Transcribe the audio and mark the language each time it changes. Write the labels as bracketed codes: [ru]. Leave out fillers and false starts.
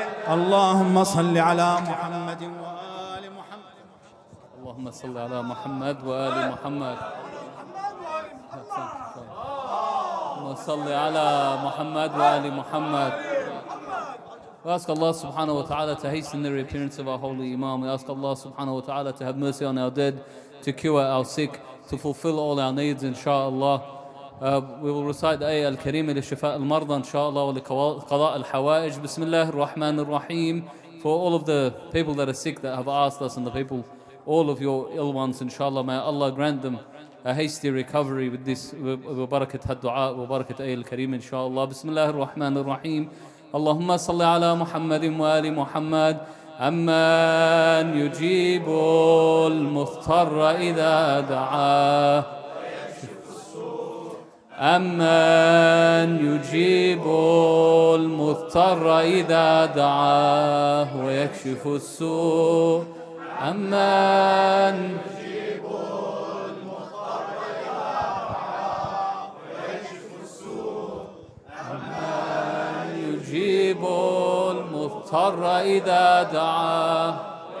[ar] اللهم صل على محمد وآل محمد. اللهم صل على محمد وآل محمد. اللهم صل على محمد وآل محمد. [en] We ask Allah subhanahu wa ta'ala to hasten the reappearance of our holy Imam. We ask Allah subhanahu wa ta'ala to have mercy on our dead, to cure our sick, to fulfill all our needs, inshallah. We will recite the ayah al-Kareem [ar] لشفاء المرضى [en] inshallah [ar] ولقضاء الحوائج. Bismillah ar-Rahman ar-Rahim. [en] For all of the people that are sick that have asked us, and the people, all of your ill ones, inshallah, may Allah grant them a hasty recovery with this [ar] barakat ad-du'a wa barakat ayah al-Kareem [en] inshallah. [ar] Bismillah ar-Rahman ar-Rahim. اللهم صل على محمد وآل محمد. أمن يجيب المضطر إذا دعاه أمن يجيب المضطر إذا دعاه ويكشف السوء أمن يجيب المضطر إذا دعاه ويكشف السوء أمن يجيب المضطر إذا دعاه